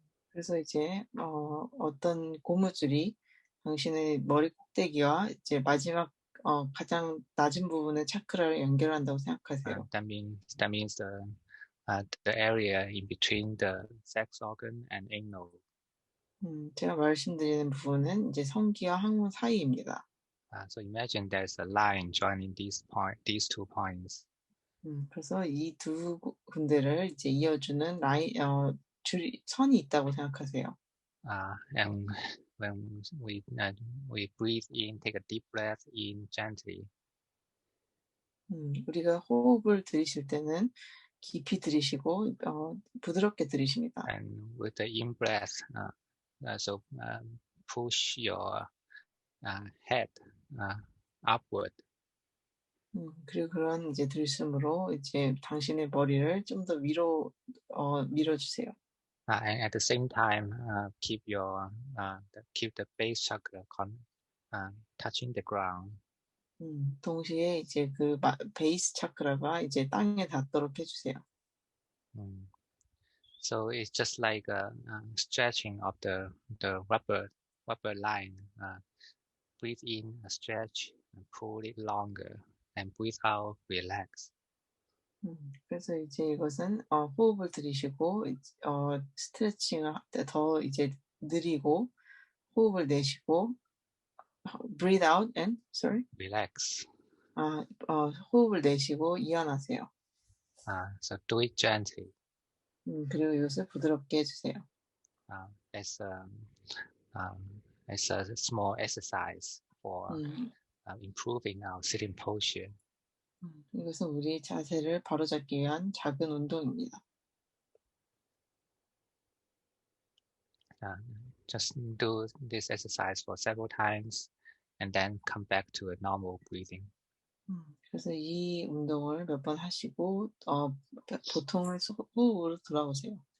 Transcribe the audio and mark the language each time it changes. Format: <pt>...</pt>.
<ko>그래서 이제 어떤 고무줄이 당신의 머리 꼭대기와 이제 마지막 가장 낮은 부분의 차크라를 연결한다고 생각하세요.</ko> <en>That means the area in between the sex organ and anal.</en> <ko>제가 말씀드리는 부분은 이제 성기와 항문 사이입니다.</ko> <en>So imagine there's a line joining these two points.</en> <ko>그래서 이 두 군데를 이제 이어주는 선이 있다고 생각하세요.</ko> <en>And when we breathe in, take a deep breath in gently,</en> <ko>우리가 호흡을 들이쉴 때는 깊이 들이쉬고 부드럽게 들이쉽니다.</ko> <en>and with the in breath, so push your head upward,</en> <ko>그리고 그런 이제 들숨으로 이제 당신의 머리를 좀 더 위로 밀어주세요.</ko> <en>and at the same time, keep the base chakra touching the ground.</en> <ko>동시에 이제 그 베이스 차크라가 이제 땅에 닿도록 해주세요. Mm.</ko> <en>So it's just like a stretching of the rubber line. Breathe in, stretch, and pull it longer, and breathe out, relax.</en> <ko>그래서 이제 이것은 호흡을 들이쉬고 스트레칭을 더 이제 느리고 호흡을 내쉬고</ko> <en>breathe out and sorry Relax.</en> <ko>호흡을 내쉬고 이완하세요.</ko> <en>So do it gently.</en> <ko>그리고 이것을 부드럽게 해주세요.</ko> <en>Uh, as um, as a small exercise for 음, improving our sitting posture.</en> <ko>이것은 우리 자세를 바로잡기 위한 작은 운동입니다.</ko> <en>Uh, just do this exercise for several times, and then come back to a normal breathing.</en> <ko>그래서 이 운동을 몇 번 하시고 보통의 호흡으로 돌아오세요.</ko>